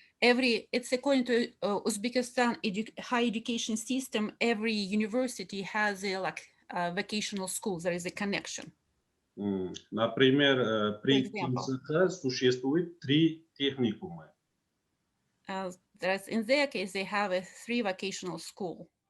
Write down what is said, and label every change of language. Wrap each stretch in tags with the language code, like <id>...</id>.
<en>It's according to Uzbekistan high education system. Every university has a vocational school. There is a connection.</en> <ru>Например, при</ru> <en>example.</en> <ru>КИМСХ существует 3 техникума.</ru> <en>In their case, they have a 3 vocational school.</en>